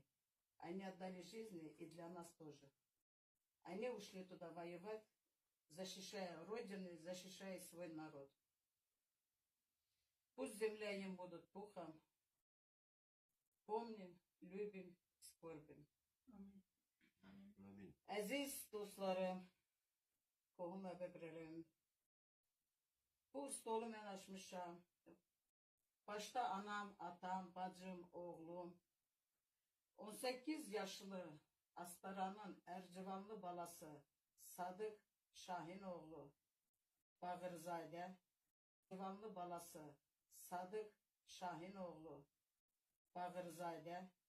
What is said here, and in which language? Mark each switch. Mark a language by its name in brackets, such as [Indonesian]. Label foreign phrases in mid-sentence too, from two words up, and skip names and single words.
[Russian] Они отдали жизни и для нас тоже. Они ушли туда воевать, защищая Родину, защищая свой народ. Пусть земля им будет пухом. Помним, любим, скорбим. Amin. [Azerbaijani] Aziz dostlarım, qohum və bəbrələrim, bu stolu mən açmışam. Başta anam, atam, bacım, oğlum, 18 yaşlı Astaranın Ercivanlı balası Sadık Şahinoğlu Bağırzadə, Ercivanlı balası Sadık Şahinoğlu Bağırzadə